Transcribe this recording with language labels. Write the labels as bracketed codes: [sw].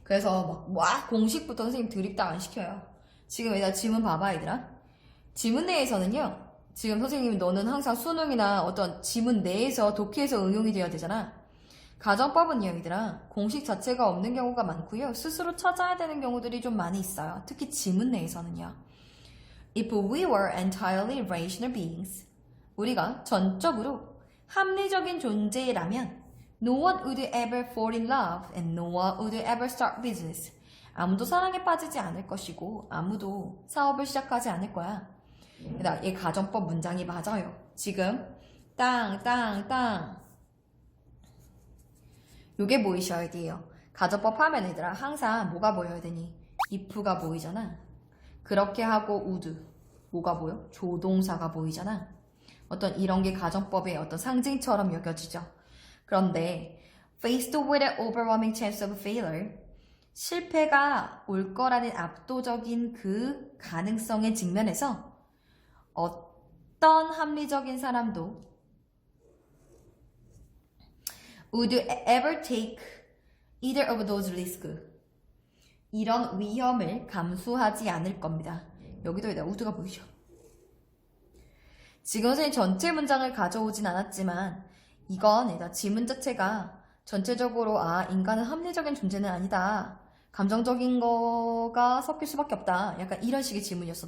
[ko] 그래서 막 공식부터 선생님 드립다 안 시켜요. 지금 얘들아 지문 봐봐 얘들아. 지문 내에서는요. 지금 선생님이 너는 항상 수능이나 어떤 지문 내에서 독해에서 응용이 되어야 되잖아. 가정법은요 얘들아 공식 자체가 없는 경우가 많고요. 스스로 찾아야 되는 경우들이 좀 많이 있어요. 특히 지문 내에서는요. [en] If we were entirely rational beings [ko] 우리가 전적으로 합리적인 존재라면 [en] No one would ever fall in love and no one would ever start business. [ko] 아무도 사랑에 빠지지 않을 것이고 아무도 사업을 시작하지 않을 거야. 얘 가정법 문장이 맞아요. 지금 땅 요게 보이셔야 돼요. 가정법 하면 얘들아 항상 뭐가 보여야 되니? if가 보이잖아. 그렇게 하고 would 뭐가 보여? 조동사가 보이잖아. 어떤 이런 게 가정법의 어떤 상징처럼 여겨지죠. 그런데 [en] faced with an overwhelming chance of failure [ko] 실패가 올 거라는 압도적인 그 가능성의 직면에서 어떤 합리적인 사람도 [en] would ever take either of those risks. [ko] 이런 위험을 감수하지 않을 겁니다. 여기도 would가 보이죠? 지금 선생님 전체 문장을 가져오진 않았지만 이건 일단 지문 자체가 전체적으로 인간은 합리적인 존재는 아니다. 감정적인 거가 섞일 수밖에 없다. 약간 이런 식의 지문이었어.